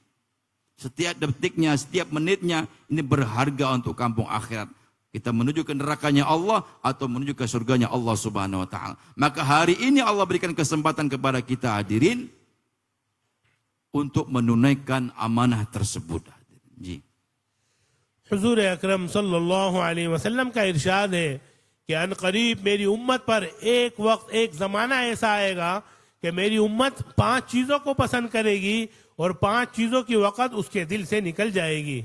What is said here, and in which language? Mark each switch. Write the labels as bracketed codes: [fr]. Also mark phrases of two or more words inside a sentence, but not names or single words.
[ms] Setiap detiknya, setiap menitnya ini berharga untuk kampung akhirat. Kita menuju ke nerakanya Allah atau menuju ke surganya Allah [ar] سبحانه وتعالى. [ms] Maka hari ini Allah berikan kesempatan kepada kita hadirin untuk menunaikan amanah tersebut. [hi] जी हुजूर अकरम [ar] صلى الله عليه وسلم [hi] का इरशाद है कि अन करीब मेरी उम्मत पर एक वक्त, एक ज़माना ऐसा आएगा कि मेरी उम्मत 5 चीज़ों को पसंद करेगी और 5 चीज़ों की वक़्त उसके दिल से निकल जाएगी।